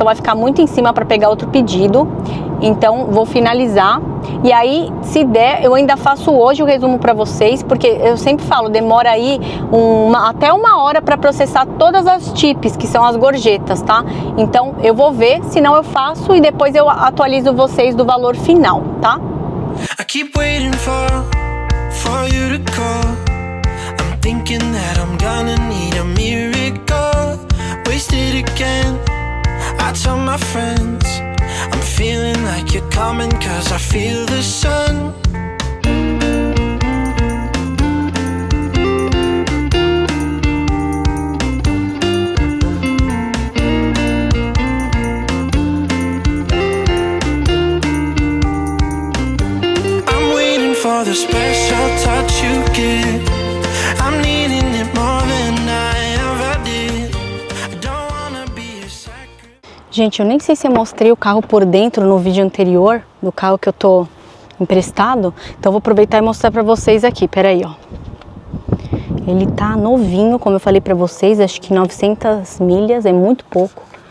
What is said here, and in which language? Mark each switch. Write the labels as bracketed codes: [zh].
[pt] Então vai ficar muito em cima para pegar outro pedido. Então vou finalizar e aí, se der, eu ainda faço hoje o resumo para vocês, porque eu sempre falo, demora aí até 1 hora para processar todas as tips, que são as gorjetas, tá? Então eu vou ver, senão eu faço e depois eu atualizo vocês do valor final, tá? [en] I keep waiting for you to call. I'm thinking that I'm gonna need a miracle. Wasted again. I tell my friends I'm feeling like you're coming, 'cause I feel the sun. I'm waiting for the special touch you give. I'm needing it more than I ever did. I don't wanna be a second. [pt] Gente, eu nem sei se eu mostrei o carro por dentro no vídeo anterior, do carro que eu tô emprestado. Então vou aproveitar e mostrar pra vocês aqui, peraí, ó. Ele tá novinho, como eu falei pra vocês, acho que 900 milhas, é muito pouco.